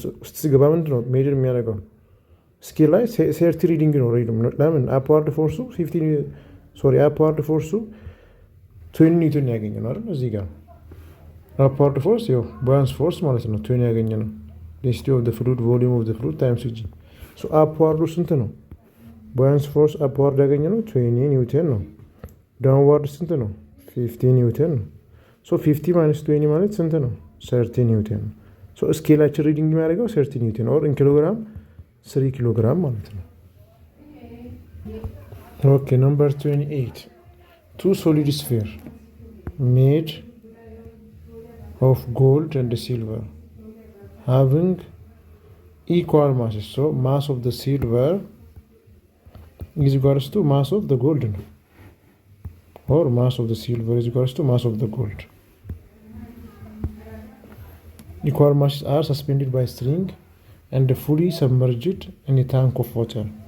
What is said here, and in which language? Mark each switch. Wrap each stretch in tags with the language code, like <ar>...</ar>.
<am>ውስጥ ሲገባ ምንድነው ሜጀር የሚያደርገው ስኬል ላይ 30 ሪዲንግ ነው ሪድ ነው። ለምን አፕዋርድ ፎርሱ 15 አፕዋርድ ፎርሱ 20 ኒውተን ያገኘነው አይደል? እዚህ ጋር አፕዋርድ ፎርስ ያው buoyancy ፎርስ ማለት ነው 20 ያገኘነው</am> <en>density of the fluid volume of the fluid times g.</en> <am>ሶ አፕዋርዱ ስንት ነው?</am> <en>buoyancy force upward</en> <am>ያገኘነው 20 ኒውተን ነው። downward ስንት ነው 50 ኒውተን ነው። ሶ 50 minus 20 ማለት ስንት ነው 30 ኒውተን ነው። ሶ ስኬላችን ሪዲንግ የሚያደርገው 30 ኒውተን ኦር ኢን ኪሎግራም 3 ኪሎግራም ማለት ነው። ኦኬ</am> <en>number 28 two solid sphere made of gold and silver having equal masses. So mass of the silver is equals to mass of the gold or mass of the silver is equals to mass of the gold. Equal masses are suspended by string and fully submerged in a tank of water.</en>